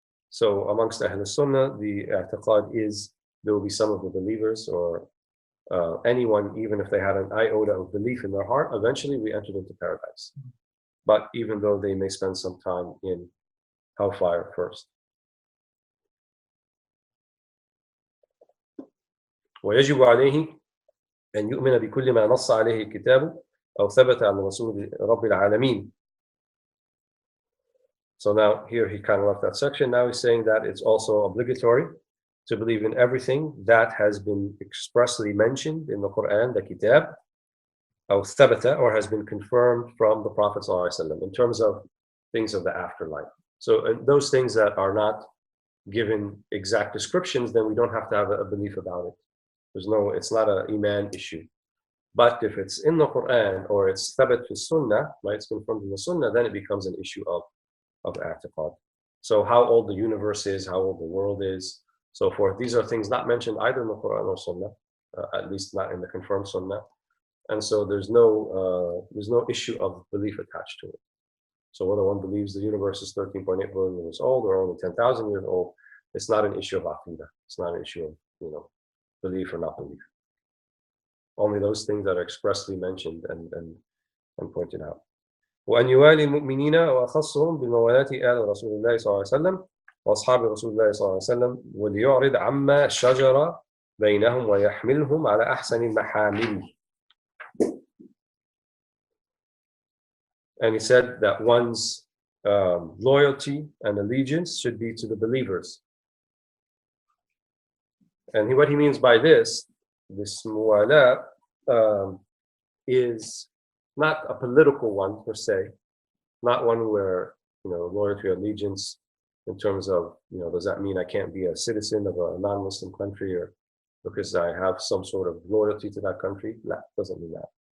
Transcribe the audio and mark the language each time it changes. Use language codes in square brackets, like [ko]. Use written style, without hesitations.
[en] So amongst Ahl Sunnah, the i'tiqad is there will be some of the believers or anyone, even if they had an iota of belief in their heart, eventually we entered into paradise. But even though they may spend some time in hellfire first. [ar] ويجب عليه أن يؤمن بكل ما نص عليه الكتاب أو ثبت عن رسول رب العالمين. [en] So now here he kind of left that section. Now he's saying that it's also obligatory to believe in everything that has been expressly mentioned in the Quran, the Kitab, [ar] أو ثبت, [en] or has been confirmed from the Prophet ﷺ in terms of things of the afterlife. So those things that are not given exact descriptions, then we don't have to have a belief about it. It's not an iman issue. But if it's in the Quran or it's [ar] thabat fi sunnah, [en] right, it's confirmed in the sunnah, then it becomes an issue of i'tiqad. So how old the universe is, how old the world is, so forth. These are things not mentioned either in the Quran or sunnah, at least not in the confirmed sunnah. And so there's no issue of belief attached to it. So whether one believes the universe is 13.8 billion years old or only 10,000 years old, it's not an issue of aqidah. It's not an issue of belief or not belief. Only those things that are expressly mentioned and pointed out. [ar] وأن يوالي المؤمنين وأخصهم بموالاة آل رسول الله صلى الله عليه وسلم وأصحاب رسول الله صلى الله عليه وسلم وليعرض عما شجر بينهم ويحملهم على أحسن المحامل. [en] And he said that one's loyalty and allegiance should be to the believers And what he means by this muwala, is not a political one per se, not one where, loyalty or allegiance in terms of, does that mean I can't be a citizen of a non-Muslim country or because I have some sort of loyalty to that country? That doesn't mean that.